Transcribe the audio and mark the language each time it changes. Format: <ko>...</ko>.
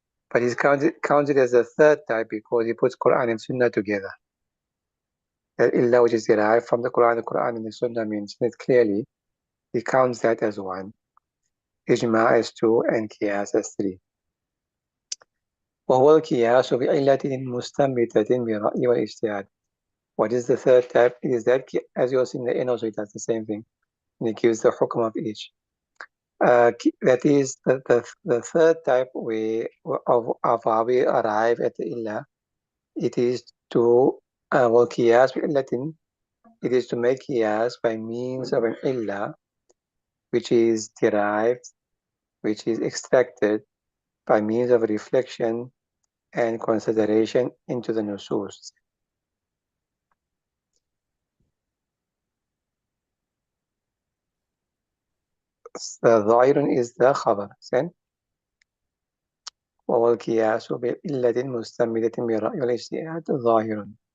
<en>But he's counted as the third type because he puts Quran and Sunnah together. That illah which is derived from the Quran and the Sunnah mention it clearly. He counts that as one, Ijma as two, and Qiyas as three.</en> <ar>وهو القياس بعلة مستنبطة بالرأي والاجتهاد.</ar> <en>What is the third type? It is that, as you'll see in the end also, it does the same thing. And it gives the hukm of each. That is the third type way of how we arrive at the illah. It is to qiyas bi'illatin. It is to make qiyas by means of an illah, which is derived, which is extracted by means of reflection and consideration into the nusus. ظاهر is the khabar.</en> <ar>وهو القياس بعلة مستمدة بالرأي والاجتهاد ظاهر.</ar>